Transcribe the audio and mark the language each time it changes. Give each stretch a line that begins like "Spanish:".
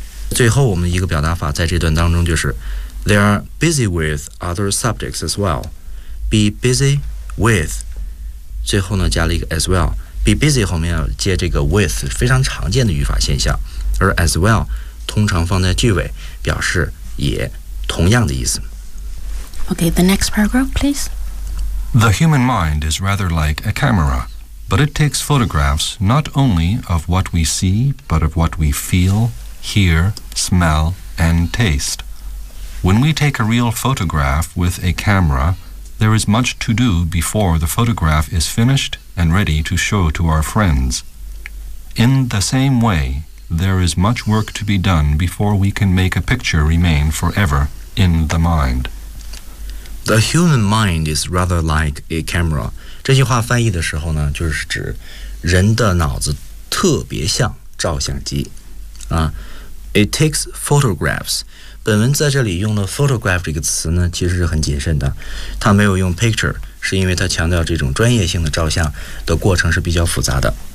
Chinese: 最后我们一个表达法在这段当中就是。
English: They are busy with other subjects as well. Be busy with.
Chinese: 最后呢，加了一个 as well. Be busy 后面要接这个 with， 非常常见的语法现象。而 as well 通常放在句尾，表示也同样的意思。Okay,
English: the next paragraph, please. The human mind is rather like a camera, but it takes photographs not only of what we see, but of what we feel, hear, smell, and taste. When we take a real photograph with a camera, there is much to do before the photograph is finished and ready to show to our friends. In the same way, there is much work to be done before we can make a picture remain forever in the mind. The human mind is rather like a camera.
Chinese: 这句话翻译的时候呢，就是指人的脑子特别像照相机。
English: It takes photographs.
Chinese: 本文在这里用了 photograph 这个词呢，其实是很谨慎的，它没有用 picture， 是因为它强调这种专业性的照相的过程是比较复杂的。